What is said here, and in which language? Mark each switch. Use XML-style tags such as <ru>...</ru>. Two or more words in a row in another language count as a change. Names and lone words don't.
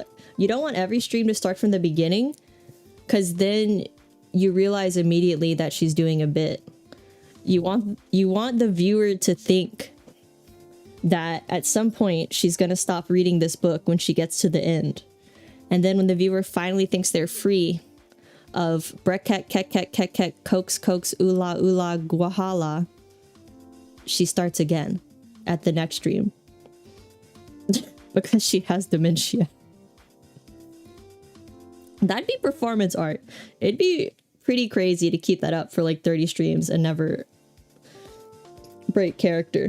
<en>You don't want every stream to start from the beginning, because then you realize immediately that she's doing a bit. You want the viewer to think that at some point she's gonna stop reading this book when she gets to the end. And then when the viewer finally thinks they're free of brekket, kek, cokes, ula, guahala, she starts again at the next stream. Because she has dementia. That'd be performance art. It'd be pretty crazy to keep that up for like 30 streams and never break character.</en>